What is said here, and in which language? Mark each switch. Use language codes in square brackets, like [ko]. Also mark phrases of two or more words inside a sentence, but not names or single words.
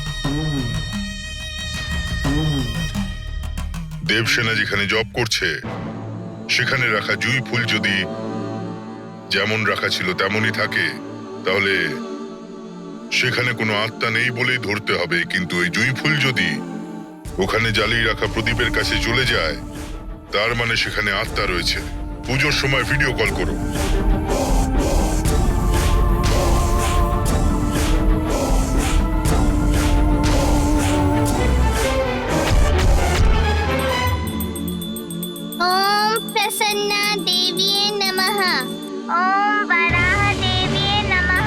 [bn] দেবসেনা যেখানে জপ করছে সেখানে রাখা জুঁই ফুল যদি যেমন রাখা ছিল তেমনই থাকে, তাহলে সেখানে কোনো আত্মা নেই বলেই ধরতে হবে। কিন্তু এই জুঁই ফুল যদি ওখানে জ্বালিয়ে রাখা প্রদীপের কাছে চলে যায়, তার মানে সেখানে আত্মা রয়েছে। পুজোর সময় ভিডিও কল করো। [sa] ओम प्रसन्ना देवी नमः। ओम वराह देवी नमः।